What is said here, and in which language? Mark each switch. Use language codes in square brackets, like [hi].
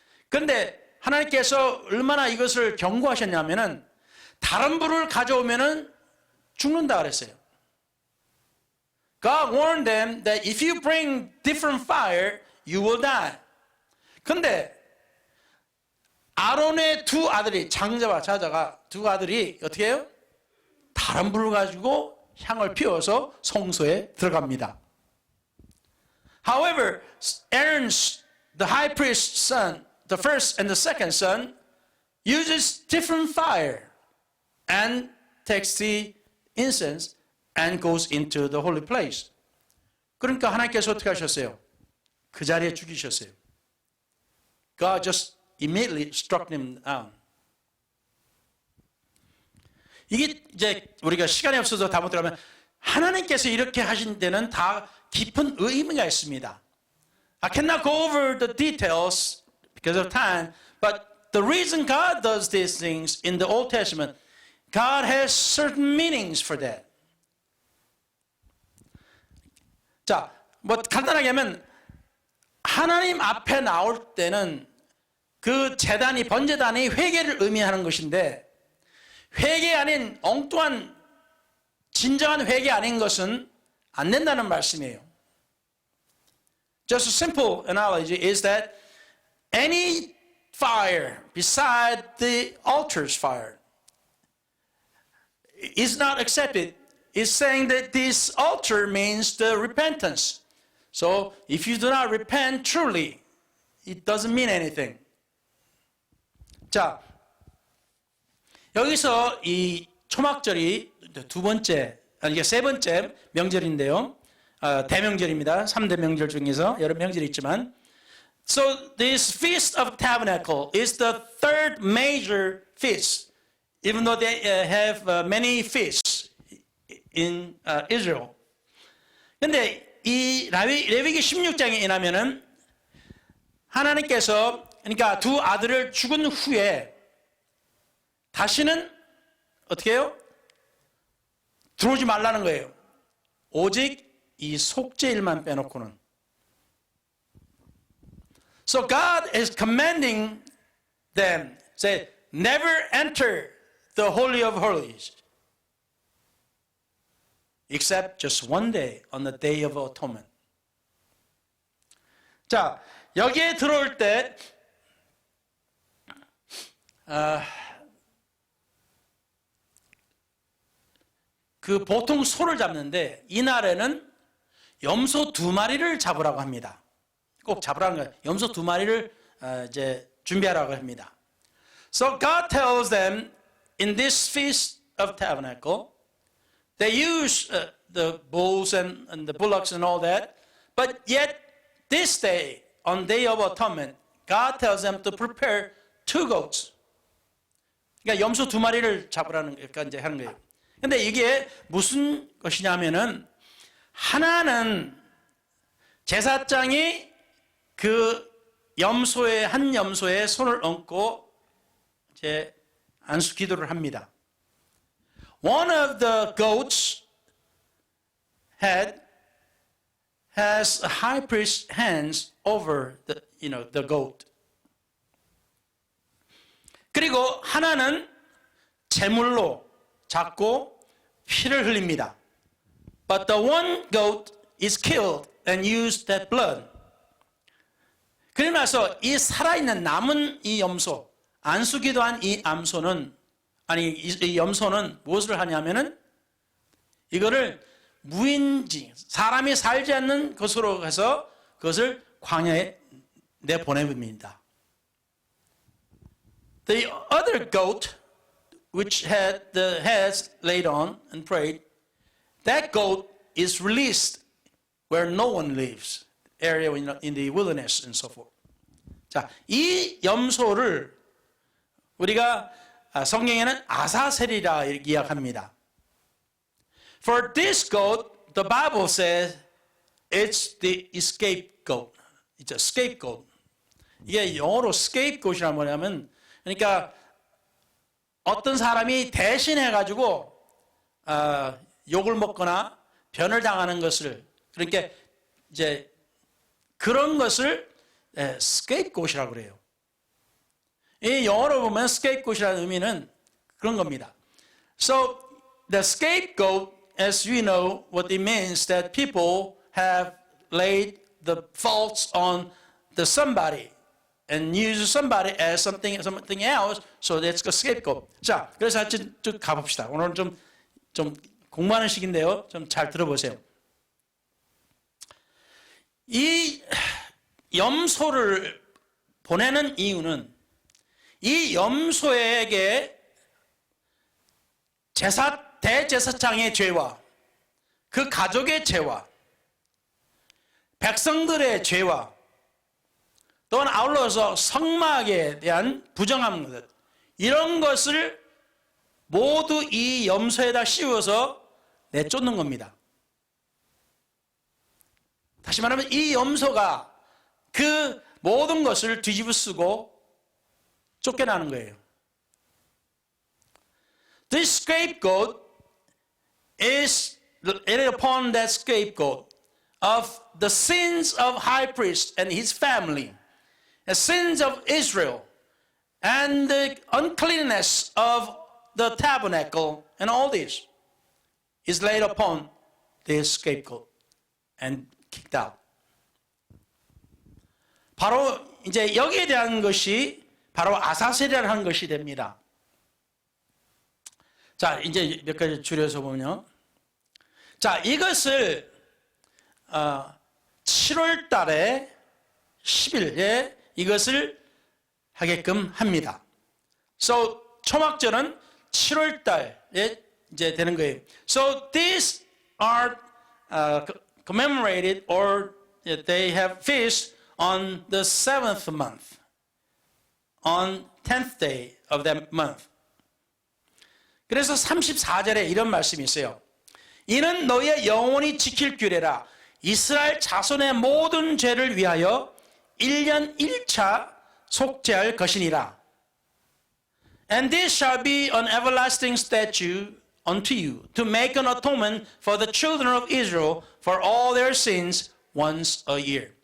[ko] 그런데 하나님께서 얼마나 이것을 경고하셨냐면은 다른 불을 가져오면은 죽는다 그랬어요. [en] God warned them that if you bring different fire, you will die. [ko] 근데 아론의 두 아들이, 장자와 자자가 두 아들이 어떻게 해요? 다른 불을 가지고 향을 피워서 성소에 들어갑니다. [en] However, Aaron's, the high priest's son, the first and the second son, uses different fire and takes the incense and goes into the holy place. [ko] 그러니까 하나님께서 어떻게 하셨어요? 그 자리에 죽이셨어요. [en] God just immediately struck him down. [ko] 이게 이제 우리가 시간이 없어서 다 못 들어가면 하나님께서 이렇게 하신 데는 다 깊은 의미가 있습니다. [en] I cannot go over the details because of time, but the reason God does these things in the Old Testament, God has certain meanings for that. [ko] 자, 뭐 간단하게 하면 하나님 앞에 나올 때는 그 제단이, 번제단이 회개를 의미하는 것인데, 회개 아닌 엉뚱한 진정한 회개 아닌 것은 안 된다는 말씀이에요. [en] Just a simple analogy is that any fire beside the altar's fire is not accepted. It's saying that this altar means the repentance. So if you do not repent truly, it doesn't mean anything. [ko] 자, 여기서 이 초막절이 두 번째, 아니 세 번째 명절인데요. 대명절입니다. 3대 명절 중에서 여러 명절이 있지만, [en] so this Feast of Tabernacle is the third major feast, even though they have many feasts in Israel. [ko] 근데 이 레위기 16장에 인하면은 하나님께서, 그러니까 두 아들을 죽은 후에 다시는 어떻게 해요? 들어오지 말라는 거예요. 오직 이 속죄일만 빼놓고는. [en] So God is commanding them, say, never enter the Holy of Holies except just one day on the Day of Atonement. [ko] 자, 여기에 들어올 때 그 보통 소를 잡는데 이날에는 염소 2마리를 잡으라고 합니다. 꼭 잡으라는 거예요. 염소 2마리를 이제 준비하라고 합니다. [en] So God tells them in this feast of tabernacle, they use the bulls and the bullocks and all that, but yet this day, on Day of Atonement, God tells them to prepare 2 goats. [ko] 그러니까 염소 2마리를 잡으라는 그러니까 이제 하는 거예요. 근데 이게 무슨 것이냐면은 하나는 제사장이 그 염소의 한 염소에 손을 얹고 이제 안수 기도를 합니다. [en] One of the goats has a high priest's hands over the goat. [ko] 그리고 하나는 제물로 잡고 피를 흘립니다. [en] But the one goat is killed and used that blood. [ko] 그러고 나서 이 살아있는 남은 이 염소, 안수기도한 이 암소는 이 염소는 무엇을 하냐면은 이거를 무인지 사람이 살지 않는 곳으로 가서 그것을 광야에 내보내봅니다. [en] The other goat, which had the heads laid on and prayed, that goat is released where no one lives, area in the wilderness and so forth. [ko] 자, 이 염소를 우리가 성경에는 아사셀이라 이야기합니다. [en] For this goat, the Bible says it's the scapegoat. It's a scapegoat. [ko] 이게 영어로 scapegoat이란 뭐냐면, 그러니까 어떤 사람이 대신해가지고 욕을 먹거나 변을 당하는 것을, 그러니까 이제 그런 것을 scapegoat이라고 그래요. 이 영어로 보면 scapegoat이라는 의미는 그런 겁니다. [en] So the scapegoat, as we know, what it means that people have laid the faults on the somebody and use somebody as something else, so that's a scapegoat. [ko] 자, 그래서 하여튼 쭉 가봅시다. 오늘은 좀 공부하는 시기인데요. 좀 잘 들어보세요. 이 염소를 보내는 이유는 이 염소에게 대제사장의 죄와 그 가족의 죄와 백성들의 죄와 또한 아울러서 성막에 대한 부정한 것, 이런 것을 모두 이 염소에다 씌워서 내쫓는 겁니다. 다시 말하면 이 염소가 그 모든 것을 뒤집어쓰고 쫓겨나는 거예요. [en] This scapegoat is laid upon that scapegoat of the sins of high priest and his family, the sins of Israel, and the uncleanness of the tabernacle, and all this is laid upon this scapegoat and kicked out. [ko] 바로 이제 여기에 대한 것이 바로 아사셀이라는 것이 됩니다. 자, 이제 몇 가지 줄여서 보면요. 자, 이것을 7월 달에 10일에 이것을 하게끔 합니다. So, 초막절은 7월 달에 이제 되는 거예요. [en] So, these are commemorated or they have feast on the 7th month, on 10th day of that month. [ko] 그래서 34절에 이런 말씀이 있어요. 이는 너희의 영원히 지킬 규례라. 이스라엘 자손의 모든 죄를 위하여 1년 1차 속죄할 것이니라. [en] And this shall be an everlasting statute unto you, to make an atonement for the children of Israel for all their sins once a year.